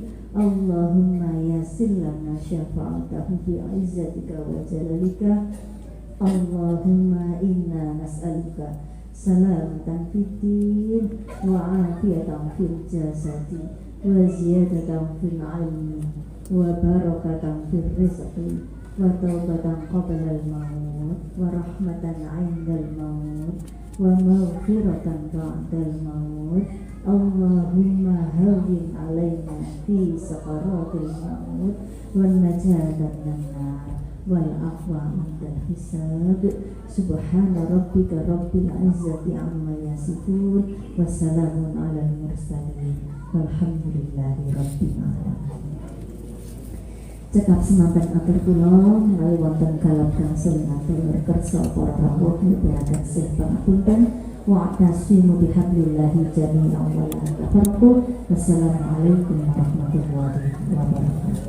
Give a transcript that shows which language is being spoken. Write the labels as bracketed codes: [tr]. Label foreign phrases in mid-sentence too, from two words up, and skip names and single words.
[ar] اللهم يسر لنا شفاعته بعزتك وجلالك. اللهم إنا نسألك سلامة في الدين وعافية في الجسد وزيادة في العلم وبركة في الرزق وتوبة قبل الموت ورحمة عند الموت ومغفرة بعد الموت. اللهم هون علينا في سكرات الموت والنجاة من النار والعفو عند الحساب. سبحان ربك رب العزة عما يصفون وسلام على المرسلين والحمد لله رب العالمين. [jv] Cekap semanten atur kula menawi wonten kalap gangsal atur kersa para rawuh nyuwun sih pangapunten [ar] واعتصموا بحبل الله جميعا ولا تفرقوا. والسلام عليكم ورحمة الله وبركاته.